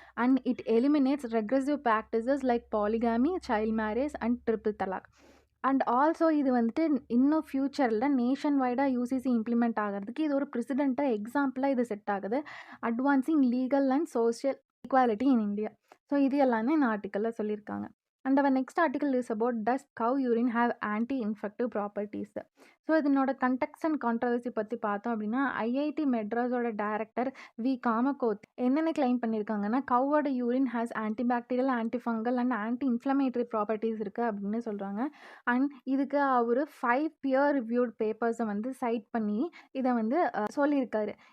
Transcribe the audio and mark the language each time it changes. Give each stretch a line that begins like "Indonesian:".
English: And it eliminates regressive practices like polygamy, child marriage and triple talaq.
Tamil: And also இது வந்துட்டு இன்னும் ஃப்யூச்சரில் nation வைடாக UCC implement ஆகிறதுக்கு இது ஒரு ப்ரெசிடெண்ட்டாக எக்ஸாம்பிளாக இது செட் ஆகுது.
English: Advancing legal and social equality in India.
Tamil: So இது எல்லாமே இந்த ஆர்டிக்கலில் சொல்லியிருக்காங்க.
English: And our next article is about does cow urine have anti-infective properties. So இதனோட context and controversy
Tamil: பற்றி பார்த்தோம் அப்படின்னா
English: IIT மெட்ராஸோட director V Kamakoti
Tamil: என்னென்ன கிளைம் பண்ணியிருக்காங்கன்னா
English: கவோட urine has antibacterial, antifungal and anti inflammatory properties
Tamil: இருக்குது அப்படின்னு சொல்கிறாங்க. அண்ட் இதுக்கு அவர் 5 பியர் ரிவ்யூட் பேப்பர்ஸை வந்து சைட் பண்ணி இதை வந்து சொல்லியிருக்காரு.